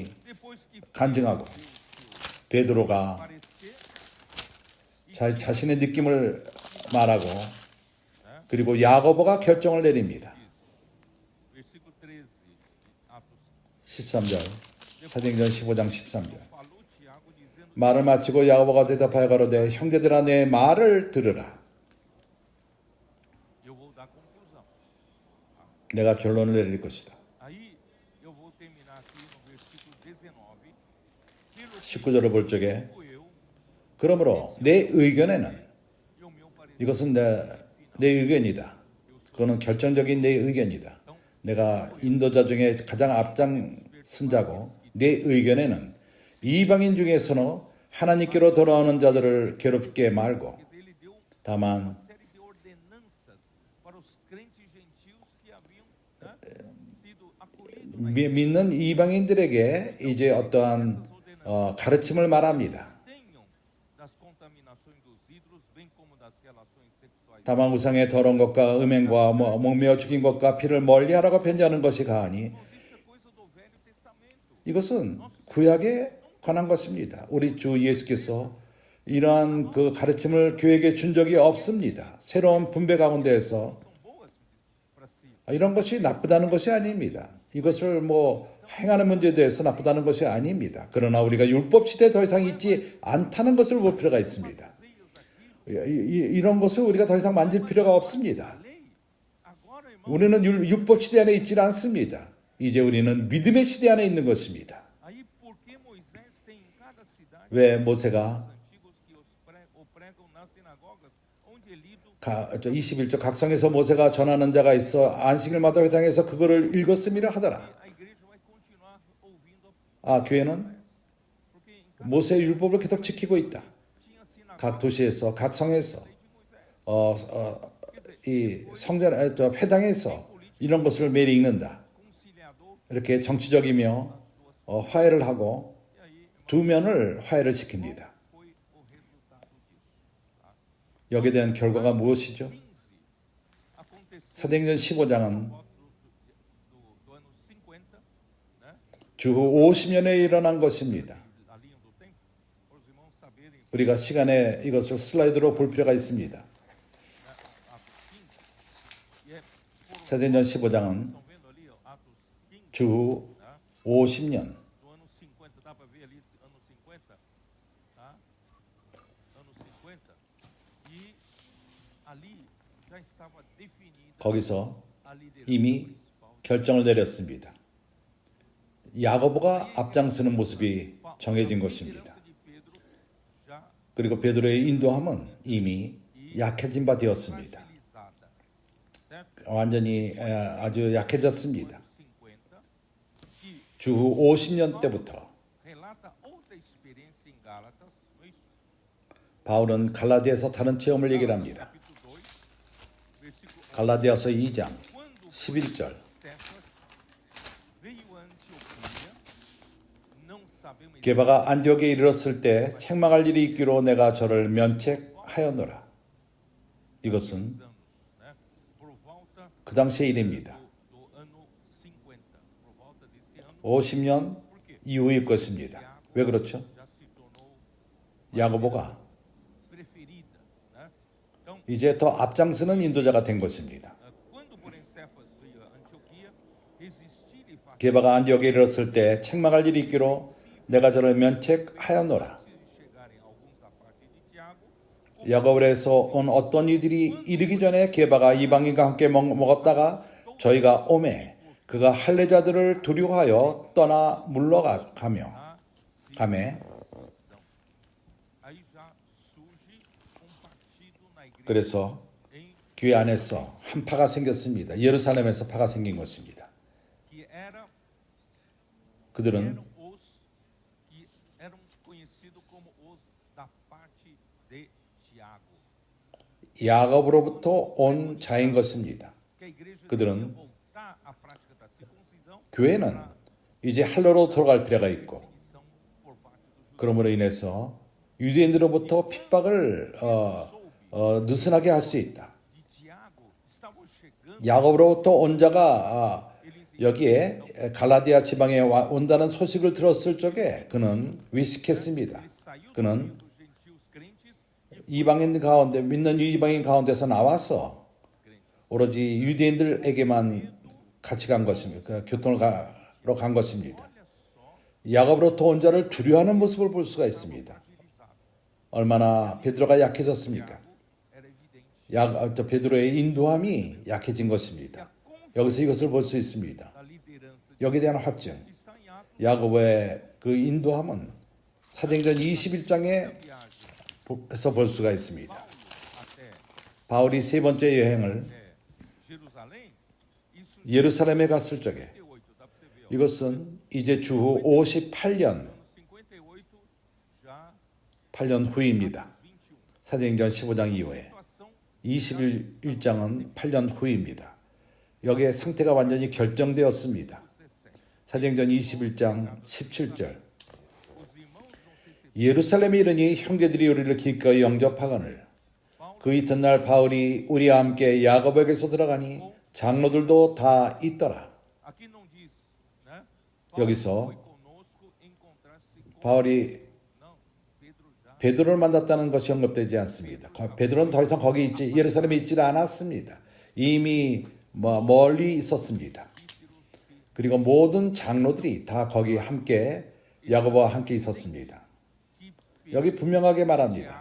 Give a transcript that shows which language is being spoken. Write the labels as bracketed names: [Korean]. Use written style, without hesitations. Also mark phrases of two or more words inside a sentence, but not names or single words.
[Portuguese] Depois que [Korean] 간증하고 베드로가 [Portuguese] parecer, [Korean] 자신의 느낌을 말하고 그리고 야고보가 결정을 내립니다. [Portuguese] versículo 13, Atos [Korean] 13절 사도행전 15장 13절 [Portuguese] falou Tiago dizendo [Korean] 말을 마치고 야고보가 대답하여 가로되 형제들아 내 말을 들으라. [Portuguese] eu vou dar conclusão. [Korean] 내가 결론을 내릴 것이다. [Portuguese] Aí eu vou terminar aqui no versículo 19. Pelo que [Korean] 19절을 볼 적에 [Portuguese] digo eu, [Korean] 그러므로 내 의견에는 [Portuguese] e o meu parecer. [Korean] 이것은 내 의견이다. 그거는 결정적인 내 의견이다. 내가 인도자 중에 가장 앞장선자고 내 의견에는 이방인 중에서는 하나님께로 돌아오는 자들을 괴롭게 말고 [Portuguese] Ele deu [Korean] 다만 [Portuguese] uma série de ordenanças para os crentes gentios que haviam sido acolhidos. [Korean] 믿는 이방인들에게 이제 어떠한 가르침을 말합니다. [Portuguese] Tenham das contaminações dos ídolos, bem como das relações sexuais. [Korean] 다만 우상의 더러운 것과 음행과 목매어 죽인 것과 피를 멀리하라고 편지하는 것이 가하니 [Portuguese] Isso é coisa do Velho Testamento. [Korean] 이것은 구약에 관한 것입니다. 우리 주 예수께서 이러한 그 가르침을 교회에게 준 적이 없습니다. 새로운 분배 가운데에서 [Portuguese] São boas para si. [Korean] 이런 것이 나쁘다는 것이 아닙니다. 이것을 행하는 문제에 대해서 나쁘다는 것이 아닙니다. 그러나 우리가 율법 시대에 더 이상 있지 않다는 것을 볼 필요가 있습니다. 이런 것을 우리가 더 이상 만질 필요가 없습니다. [Portuguese] Lei, agora, irmão, [Korean] 우리는 율법 시대 안에 있지 않습니다. 이제 우리는 믿음의 시대 안에 있는 것입니다. [Portuguese] aí por que Moisés tem em cada cidade [Korean] 왜 모세가 [Portuguese] antigos que o pregam nas sinagogas, onde é lido [Korean] 21절 각성에서 모세가 전하는 자가 있어 안식일마다 회당에서 그거를 읽었음이라 하더라. [Portuguese] a igreja vai continuar ouvindo, [Korean] 교회는 [Portuguese] porque em cada [Korean] 모세의 율법을 계속 지키고 있다. [Portuguese] tinha sinagoga [Korean] 각 도시에서 각 성에서 [Portuguese] de Moisés. [Korean] 이 성전 회당에서 이런 것을 매일 읽는다. [Portuguese] Conciliador, [Korean] 이렇게 정치적이며 화해를 하고 [Portuguese] e aí, irmão, [Korean] 두 면을 화해를 시킵니다. [Portuguese] foi o resultado disso. [Korean] 여기에 대한 결과가 무엇이죠? [Portuguese] 15 aconteceu [Korean] 사도행전 15장은 [Portuguese] por volta do ano 50, né? [Korean] 주후 50년에 일어난 것입니다. [Portuguese] A linha do tempo, para os irmãos saberem, [Korean] 우리가 시간에 이것을 슬라이드로 볼 필요가 있습니다. [Portuguese] Atos 15, e é por [Korean] 사도행전 15장은 [Portuguese] estão vendo ali, ó, Atos 15, [Korean] 주후 [Portuguese] tá? [Korean] 50년 [Portuguese] Do ano 50, dá para ver ali ano 50, tá? Ano 50. E ali já estava definida [Korean] 거기서 [Portuguese] a liderança [Korean] 이미 [Portuguese] principal. [Korean] 결정을 내렸습니다. 야고보가 앞장서는 모습이 정해진 [Portuguese] A [Korean] 것입니다. [Portuguese] liderança de Pedro já [Korean] 그리고 베드로의 인도함은 이미 약해진 바 되었습니다. [Portuguese] fragilizada, certo? [Korean] 완전히 아주 약해졌습니다. [Portuguese] 50, que [Korean] 주후 50년 때부터 [Portuguese] relata outra experiência em Gálatas, não é isso? [Korean] 바울은 갈라디아에서 다른 체험을 얘기를 합니다. [Portuguese] Capítulo 2, versículo [Korean] 갈라디아서 2장 [Portuguese] quando [Korean] 11절 [Portuguese] Cefas veio a Antioquia, não sabemos [Korean] 게바가 안디옥에 이르렀을 때 책망할 일이 있기로 내가 저를 면책하였노라. 이것은 [Portuguese] anos, né? Por volta [Korean] 그 당시의 일입니다. [Portuguese] do ano 50, por volta desse ano, [Korean] 50년 [Portuguese] por quê? [Korean] 이후의 것입니다. 왜 그렇죠? [Portuguese] Já se tornou [Korean] 야고보가 [Portuguese] preferida, né? Então, [Korean] 이제 더 앞장서는 인도자가 된 것입니다. [Portuguese] quando porém Cefas veio a Antioquia, resistir e [Korean] 게바가 안디옥에 이르렀을 때 책망할 일이 있기로 내가 저를 면책하였노라. [Portuguese] chegarem alguns da parte de Tiago, [Korean] 야고보에서 온 어떤 이들이 이르기 전에 게바가 이방인과 함께 먹었다가 저희가 오매 그가 할례자들을 두려워하여 떠나 물러가며 가매 [Portuguese] aí já surge partido na igreja [Korean] 그래서 [Portuguese] em [Korean] 교회 안에서 한 파가 생겼습니다. 예루살렘에서 파가 생긴 것입니다. [Portuguese] que era [Korean] 그들은 [Portuguese] eram os que eram conhecidos como os da parte de Tiago. [Korean] 야곱으로부터 온 자인 것입니다. [Portuguese] Que a igreja [Korean] 그들은 [Portuguese] devia voltar à prática da circuncisão, [Korean] 교회는 이제 할례로 돌아갈 필요가 있고 [Portuguese] são por parte dos judeus. [Korean] 그러므로 인해서 유대인들로부터 핍박을 느슨하게 할 수 있다. [Portuguese] De Tiago estavam chegando, [Korean] 야곱으로부터 온 자가 여기에 갈라디아 지방에 온다는 소식을 들었을 적에 그는 위식했습니다. [Portuguese] saiu [Korean] 그는 [Portuguese] dos gentios crentes e [Korean] 이방인 가운데 믿는 이방인 가운데서 나와서 오로지 유대인들에게만 같이 간 것입니다. 그 교통을 가러 간 것입니다. 야곱으로부터 온 자를 두려워하는 모습을 볼 수가 있습니다. 얼마나 베드로가 약해졌습니까? [Portuguese] era evidente [Korean] 베드로의 인도함이 약해진 것입니다. 여기서 이것을 볼 수 있습니다. [Portuguese] da liderança de [Korean] 여기에 대한 확증. [Portuguese] está em Atos [Korean] 야고보의 그 인도함은 사도행전 21장에서 [Portuguese] viagem [Korean] 볼 수가 있습니다. [Portuguese] até [Korean] 바울이 세 번째 여행을 [Portuguese] Jerusalém, isso [Korean] 예루살렘에 갔을 적에 [Portuguese] 58, dá para você ver, ó. [Korean] 이것은 이제 주후 58년 [Portuguese] 58 já [Korean] 8년 후입니다. 21. 사도행전 15장 이후에 [Portuguese] Situação [Korean] 21장은 8년 후입니다. 여기에 상태가 완전히 결정되었습니다. 17. 사도행전 21장 17절 [Portuguese] Os irmãos vão ser [Korean] 예루살렘에 이르니 형제들이 우리를 기꺼이 영접하거늘 그 이튿날 바울이 우리와 함께 야고보에게서 들어가니 장로들도 다 있더라. [Portuguese] aqui não diz, né? [Korean] 여기서 [Portuguese] Foi conosco encontrar-se com [Korean] 바울이 [Portuguese] não, Pedro já [Korean] 베드로를 만났다는 것이 언급되지 않습니다. 베드로는 더 이상 거기 있지 예루살렘에 있지 않았습니다. 이미 멀리 있었습니다. 그리고 모든 장로들이 다 거기 함께 야고보와 함께 있었습니다. 여기 분명하게 말합니다.